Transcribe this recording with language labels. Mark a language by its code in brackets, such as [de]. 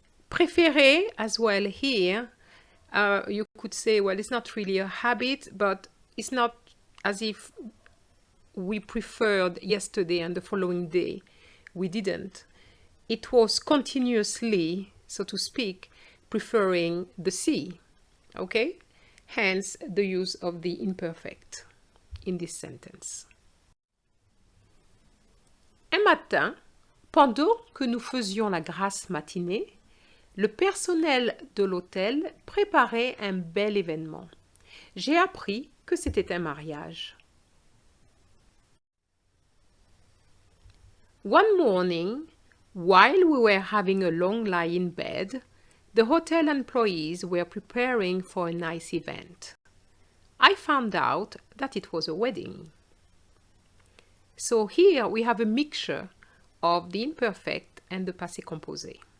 [en] Préférer as well here, you could say, well, it's not really a habit, but it's not as if we preferred yesterday and the following day. We didn't. It was continuously, so to speak, preferring the sea. Okay? Hence the use of the imperfect in this sentence. [fr] Un matin, pendant que nous faisions la grasse matinée, le personnel de l'hôtel préparait un bel événement. J'ai appris que c'était un mariage. [en] One morning, while we were having a long lie in bed, the hotel employees were preparing for a nice event. I found out that it was a wedding. So here we have a mixture of the imperfect and the passé composé.